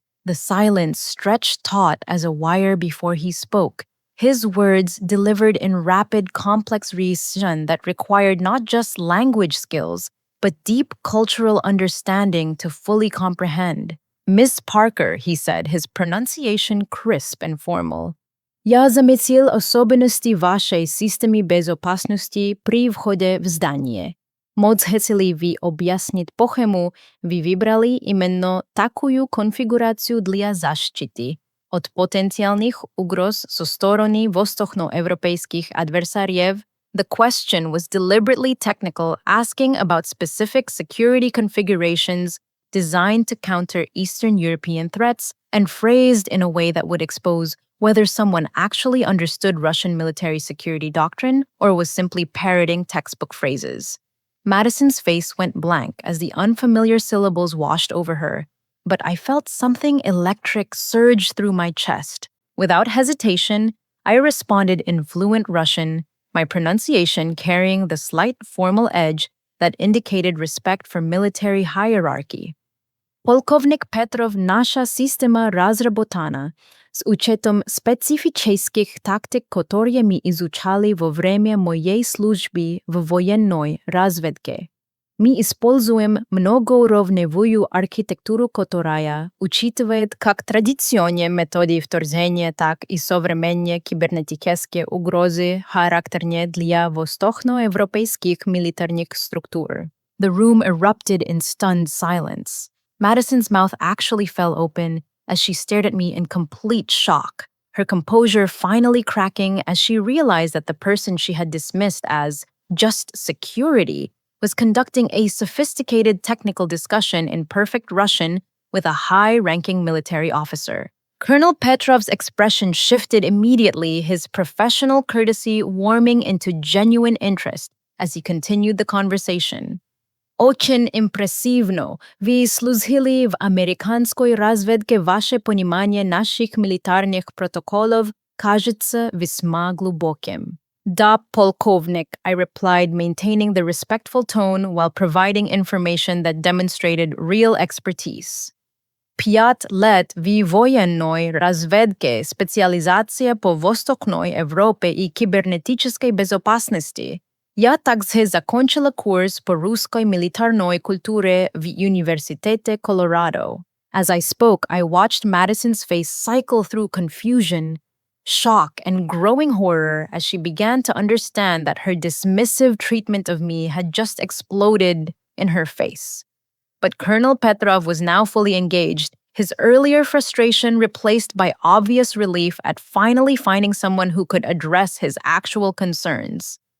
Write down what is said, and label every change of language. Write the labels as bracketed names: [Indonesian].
[English] The silence stretched taut as a wire before he spoke, his words delivered in rapid, complex reason that required not just language skills, but deep cultural understanding to fully comprehend. Miss Parker, he said, his pronunciation crisp and formal. [Russian] Я заметил особенности вашей системы безопасности при входе в здание. Можете ли вы объяснить, почему вы выбрали именно такую конфигурацию для защиты от потенциальных угроз со стороны восточноевропейских адверсариев? [English] The question was deliberately technical, asking about specific security configurations designed to counter Eastern European threats and phrased in a way that would expose whether someone actually understood Russian military security doctrine or was simply parroting textbook phrases. Madison's face went blank as the unfamiliar syllables washed over her, but I felt something electric surge through my chest. Without hesitation, I responded in fluent Russian, my pronunciation carrying the slight formal edge that indicated respect for military hierarchy. [Russian] Полковник Petrov наша система разработана с учетом специфических тактик, которые мы изучали во время моей службы в военной разведке. Мы используем многоуровневую архитектуру, которая учитывает как традиционные методы вторжения, так и современные кибернетические угрозы, характерные для восточноевропейских милитарных структур. [English] The room erupted in stunned silence. Madison's mouth actually fell open as she stared at me in complete shock, her composure finally cracking as she realized that the person she had dismissed as just security was conducting a sophisticated technical discussion in perfect Russian with a high-ranking military officer. Colonel Petrov's expression shifted immediately, his professional courtesy warming into genuine interest as he continued the conversation. [Russian] Очень импрессивно. Вы служили в американской разведке. Ваше понимание наших милитарных протоколов кажется весьма глубоким. Да, полковник, [English] I replied, maintaining the respectful tone while providing information that demonstrated real expertise. [Russian] 5 лет в военной разведке, специализация по Восточной Европе и кибернетической безопасности. Я также закончила курс по русской милитарной культуре в Университете Колорадо. [English] As I spoke, I watched Madison's face cycle through confusion, shock, and growing horror as she began to understand that her dismissive treatment of me had just exploded in her face. But Colonel Petrov was now fully engaged, his earlier frustration replaced by obvious relief at finally finding someone who could address his actual concerns.